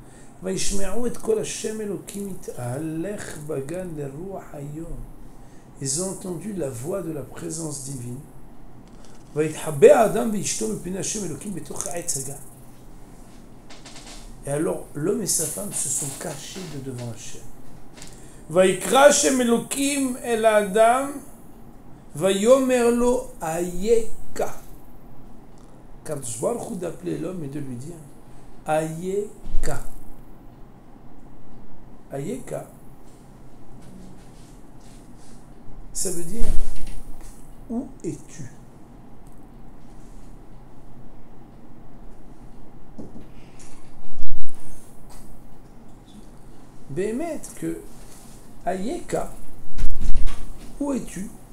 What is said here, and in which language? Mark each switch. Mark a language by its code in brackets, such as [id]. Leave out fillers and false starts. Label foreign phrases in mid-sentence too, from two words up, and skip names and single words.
[fr] Ils ont entendu la voix de la présence divine. Et alors l'homme et sa femme se sont cachés de devant Hachem. [he] ויקרא השם אלוקים אל האדם ויאמר לו אייכה. הקדוש ברוך הוא [fr] d'appeler l'homme et de lui dire אייכה. [he] אייכה, [fr] ça veut dire où es-tu? Bémet que Ayeka, où es-tu?